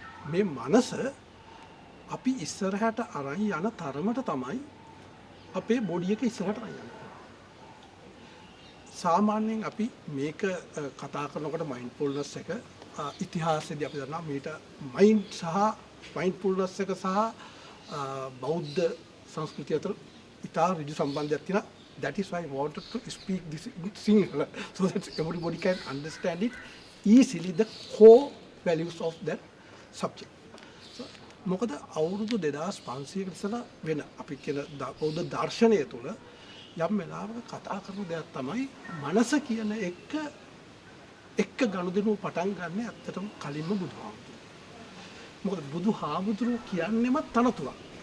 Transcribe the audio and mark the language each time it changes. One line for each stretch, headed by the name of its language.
Sinhala: මේ මනස අපි ඉස්සරහට අරන් යන තරමට තමයි අපේ බොඩි එක ඉස්සරහට අරන් යන්නේ. සාමාන්‍යයෙන් අපි මේක කතා කරනකොට මයින්ඩ්ෆුල්නස් එක ඉතිහාසයේදී අපි දන්නවා මීට මයින්ඩ් සහ මයින්ඩ්ෆුල්නස් එක සහ බෞද්ධ සංස්කෘතිය අතර ඉතා ඍජු සම්බන්ධයක් තියෙනවා.
English: That is why I wanted to speak this in Sinhala so that everybody can understand it easily, the core values of that subject.
Sinhala: So, මොකද අවුරුදු 2500කට ඉස්සෙල්ලා වෙන අපි කියන බෞද්ධ දර්ශනය තුළ යම් වෙලාවක කතා කරන දෙයක් තමයි මනස කියන එක ගනුදෙනු පටන් ගන්න ඇත්තටම කලින්ම බුදුහාමුදුරුවෝ. මොකද බුදුහාමුදුරුවෝ කියන්නේම තනතුරක්.